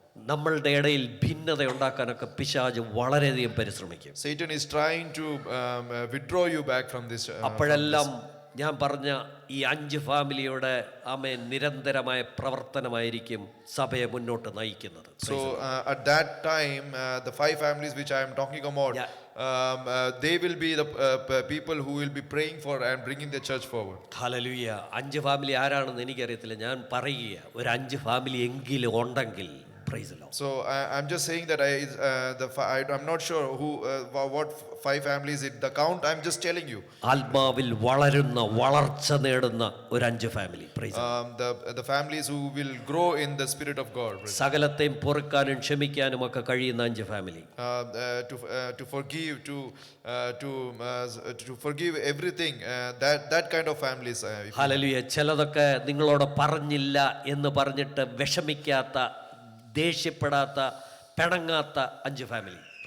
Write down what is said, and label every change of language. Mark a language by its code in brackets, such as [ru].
[ml] നമ്മളുടെ ഇടയിൽ ഭിന്നത ഉണ്ടാക്കാനൊക്കെ പിശാച് വളരെയധികം പരിശ്രമിക്കും. [en] Satan is trying to withdraw you back from this. [ml] അപ്പോഴെല്ലാം ഞാൻ പറഞ്ഞ ഈ 5 ഫാമിലിയുടെ നിരന്തരമായ പ്രവർത്തനമായിരിക്കും സഭയെ മുന്നോട്ട് നയിക്കുന്നത്. [en] So at that time, the 5 families which I am talking about, they will be the people who will be praying for and bringing the church forward. [ml] Hallelujah. 5 family ആരാണെന്ന് എനിക്കറിയത്തില്ല, ഞാൻ പറയുക ഒരു 5 ഫാമിലി എങ്കിലും ഉണ്ടെങ്കിൽ. [en] So I'm just saying that I'm not sure what 5 families it the count. I'm just telling you. [ml] ആത്മാവിൽ വളർച്ച നേടുന്ന ഒരു 5 family. [en] The families who will grow in the spirit of God. [ml] സകലത്തെയും പൊറുക്കാനും ക്ഷമിക്കാനും ഒക്കെ കഴിയുന്ന 5 family. [en] To forgive, to forgive everything. That kind of families. [ml] Hallelujah. ചിലതൊക്കെ നിങ്ങളോട് പറഞ്ഞില്ല എന്ന് പറഞ്ഞിട്ട് വിഷമിക്കാത്ത, ദേഷ്യപ്പെടാത്ത, പിണങ്ങാത്ത 5 ഫാമിലി.